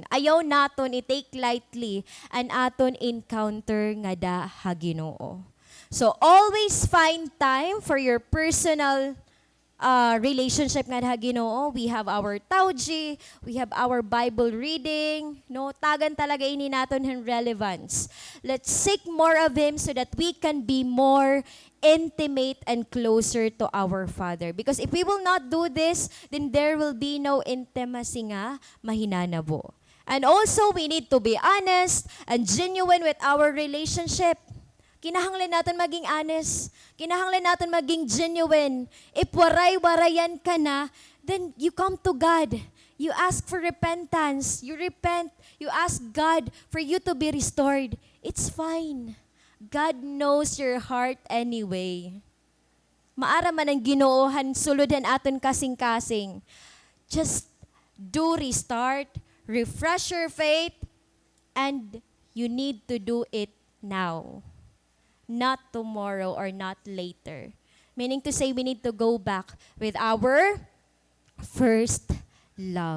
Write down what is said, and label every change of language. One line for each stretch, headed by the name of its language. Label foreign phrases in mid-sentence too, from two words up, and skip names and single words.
Waray: Ayaw naton i-
English: take lightly
Waray: an aton encounter nga da ha Ginoo.
English: So always find time for your personal relationship
Waray: nga da ha Ginoo.
English: We have our tawji, we have our Bible reading, no?
Waray: Tagan talaga ini naton ang relevance.
English: Let's seek more of Him so that we can be more intimate and closer to our Father. Because if we will not do this, then there will be no intimacy
Waray: nga mahinanabo.
English: And also, we need to be honest and genuine with our relationship.
Filipino: Kinahanglan natin maging honest. Kinahanglan natin maging genuine. If waray-warayan ka na,
English: then you come to God. You ask for repentance. You repent. You ask God for you to be restored. It's fine. God knows your heart anyway.
Waray: Maara man ang Ginoohan suludan aton kasing-kasing.
English: Just do restart, refresh your faith, and you need to do it now. not tomorrow or not later. Meaning to say, we need to go back with our first love.